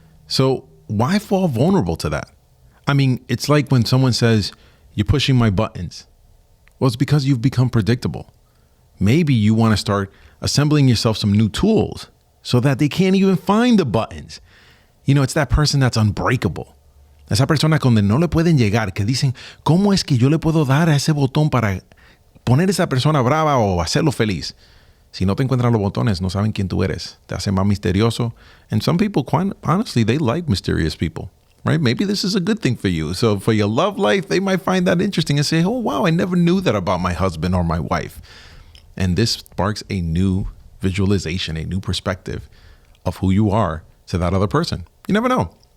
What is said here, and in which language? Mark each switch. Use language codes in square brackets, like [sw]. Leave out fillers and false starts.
[en] So why fall vulnerable to that? I mean, it's like when someone says, you're pushing my buttons. Well, it's because you've become predictable. Maybe you want to start assembling yourself some new tools so that they can't even find the buttons. It's that person that's unbreakable. [es] Esa persona donde no le pueden llegar, que dicen, ¿cómo es que yo le puedo dar a ese botón para poner esa persona brava o hacerlo feliz? Si no te encuentran los botones, no saben quién tú eres. Te hacen más misterioso. [en] And some people, quite honestly, they like mysterious people, right? Maybe this is a good thing for you. So for your love life, they might find that interesting and say, oh, wow, I never knew that about my husband or my wife. And this sparks a new visualization, a new perspective of who you are to that other person. You never know.